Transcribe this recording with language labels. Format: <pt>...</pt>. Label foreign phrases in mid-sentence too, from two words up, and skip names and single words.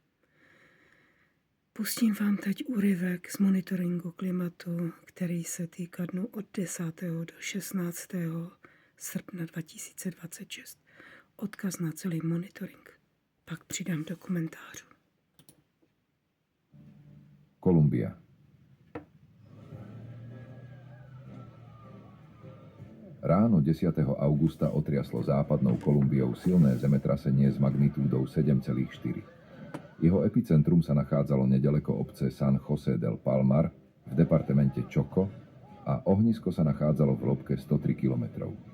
<cs>Pustím vám teď úryvek z monitoringu klimatu, který se týká dnu od 10. do 16. srpna 2026. Odkaz na celý monitoring. Pak přidám do komentářů.</cs> <sk>Kolumbia. Ráno 10. augusta otriaslo západnou Kolumbiou silné zemetrasenie s magnitúdou 7,4. Jeho epicentrum sa nachádzalo nedaleko obce San José del Palmar v departemente Chocó a ohnisko sa nachádzalo v hĺbke 103 km.</sk>